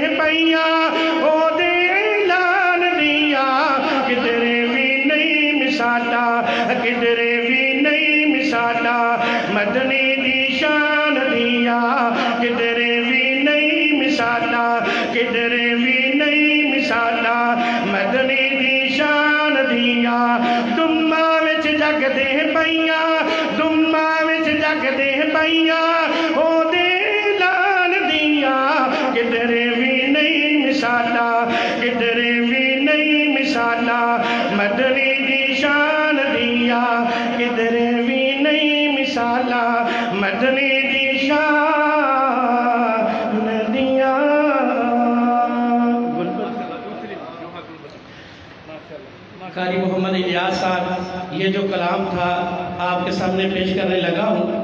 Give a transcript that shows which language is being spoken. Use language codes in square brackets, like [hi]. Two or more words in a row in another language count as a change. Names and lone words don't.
[pa] پئیاں او دے اعلان دیاں کدھرے بھی نہیں مثالا کدھرے بھی نہیں مثالا مدنی دی شان دیاں کدھرے بھی نہیں مثالا کدھرے بھی نہیں مثالا مدنی دی شان دیاں دماں وچ جگ دے پئیاں دماں وچ جگ دے پئیاں او دے اعلان دیاں کدھرے بھی نہیں مثالا کدھرے بھی نہیں مثالا مدنی دی شان دیاں کدھرے بھی نہیں مثالا مدنی دی شان [ur] دیاں قاری محمد الیاس صاحب یہ جو کلام تھا آپ کے سامنے پیش کرنے لگا ہوں